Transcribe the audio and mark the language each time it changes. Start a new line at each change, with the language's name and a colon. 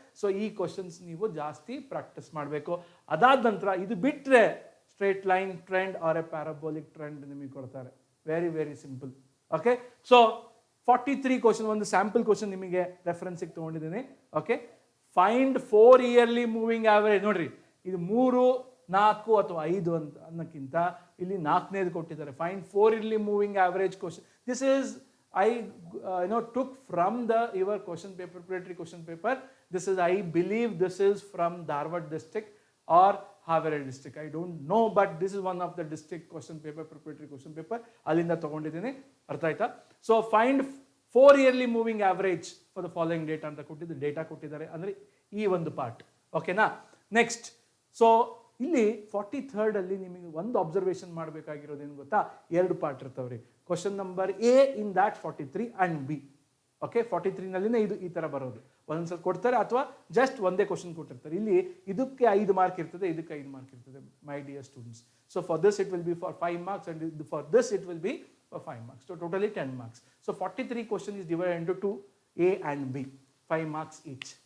Kannada: So ಈ questions ನೀವು ಜಾಸ್ತಿ ಪ್ರಾಕ್ಟೀಸ್ ಮಾಡಬೇಕು. ಅದಾದ ನಂತರ ಇದು ಬಿಟ್ಟರೆ
English: straight line trend or a parabolic trend
Kannada: ನಿಮಗೆ ಕೊಡ್ತಾರೆ.
English: Very very simple.
Kannada: Okay, so 43 question ಒಂದು ಸ್ಯಾಂಪಲ್ ಕ್ವಶನ್ ನಿಮಗೆ ರೆಫರೆನ್ಸಿಗೆ ತೊಗೊಂಡಿದ್ದೀನಿ.
English: Okay, find 4 yearly moving average.
Kannada: ನೋಡ್ರಿ, ಇದು 3, 4 ಅಥವಾ 5 ಅಂತ ಅನ್ನೋಕ್ಕಿಂತ ಇಲ್ಲಿ 4ನೇದು ಕೊಟ್ಟಿದ್ದಾರೆ.
English: Find 4 yearly moving average question. This is I took from the your question paper, preparatory question paper. This is, I believe this is from Dharwad district or Haveri district. I don't know, but this is one of the district question paper, preparatory question paper.
Kannada: ಅಲ್ಲಿಂದ ತಗೊಂಡಿದ್ದೀನಿ, ಅರ್ಥ ಆಯ್ತಾ?
English: so find 4 yearly moving average for the following data
Kannada: ಅಂತ ಕೊಟ್ಟಿದ್ದು, data ಕೊಟ್ಟಿದ್ದಾರೆ ಅಂದರೆ ಈ ಒಂದು ಪಾರ್ಟ್.
English: ಓಕೆನಾ?
Kannada: ನೆಕ್ಸ್ಟ್, ಸೊ ಇಲ್ಲಿ 43rd ಅಲ್ಲಿ ನಿಮಗೆ ಒಂದು ಅಬ್ಸರ್ವೇಷನ್ ಮಾಡಬೇಕಾಗಿರೋದೇನು ಗೊತ್ತಾ? 2 ಪಾರ್ಟ್ ಇರ್ತಾವ್ರಿ.
English: Question number A in that 43 and B. Okay,
Kannada: 43 ನಲ್ಲಿನೇ ಇದು ಈ ತರ ಬರೋದು. ಒಂದೊಂದ್ಸಲ ಕೊಡ್ತಾರೆ ಅಥವಾ ಜಸ್ಟ್ ಒಂದೇ ಕ್ವಶನ್ ಕೊಟ್ಟಿರ್ತಾರೆ. ಇಲ್ಲಿ ಇದಕ್ಕೆ 5 ಮಾರ್ಕ್ ಇರ್ತದೆ, ಇದಕ್ಕೆ 5 ಮಾರ್ಕ್ ಇರ್ತದೆ,
English: My dear students. So for this it will be for 5 marks and for this it will be for 5 marks. So totally 10 marks. So 43 question is divided into 2, A and B, 5 marks each.